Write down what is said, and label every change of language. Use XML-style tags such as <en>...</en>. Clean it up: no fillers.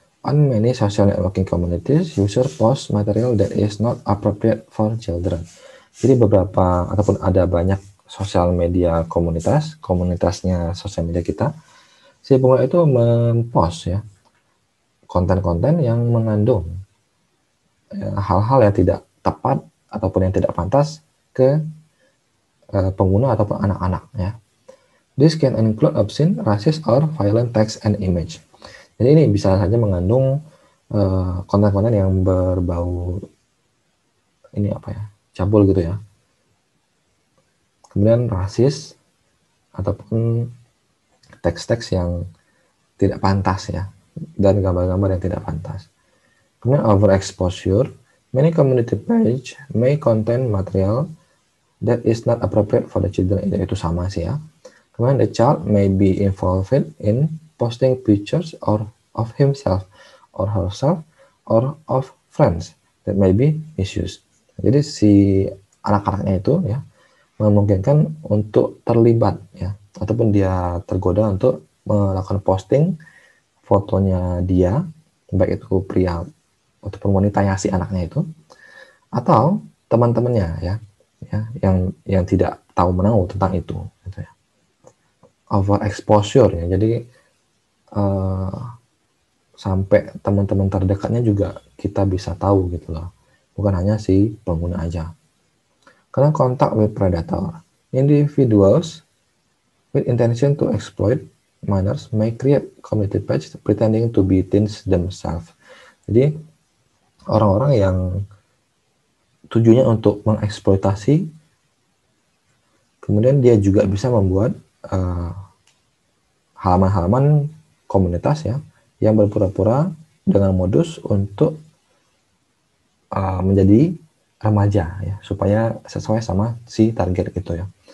<en>On many social networking communities, user post material that is not appropriate for children.</en> <id>Jadi beberapa ataupun ada banyak sosial media komunitasnya sosial media kita, si pengguna itu mempost, ya, konten-konten yang mengandung hal-hal yang tidak tepat ataupun yang tidak pantas ke pengguna ataupun anak-anak, ya.</id> <en>This can include obscene, racist, or violent text and image.</en> <id>Jadi ini bisa saja mengandung konten-konten yang berbau ini apa ya, cabul gitu, ya. Kemudian rasis ataupun teks-teks yang tidak pantas, ya, dan gambar-gambar yang tidak pantas.</id> <en>Kemudian overexposure, many community page may contain material that is not appropriate for the children.</en> <id>Itu sama sih, ya.</id> <en>Kemudian the child may be involved in posting pictures of himself or herself or of friends that may be misused.</en> <id>Jadi si anak-anaknya itu, ya, memungkinkan untuk terlibat, ya, ataupun dia tergoda untuk melakukan posting fotonya dia, baik itu pria ataupun wanita yang si anaknya itu, atau teman-temannya, ya, yang tidak tahu menahu tentang itu, gitu, ya. Overexposure, ya, jadi sampai teman-teman terdekatnya juga kita bisa tahu gitu loh, bukan hanya si pengguna aja.</id> <en>Karena contact with predator, individuals with intention to exploit minors may create community page pretending to be teens themselves.</en> <id>Jadi orang-orang yang tujuannya untuk mengeksploitasi, kemudian dia juga bisa membuat halaman-halaman komunitas, ya, yang berpura-pura dengan modus untuk menjadi remaja, ya, supaya sesuai sama si target itu, ya.</id>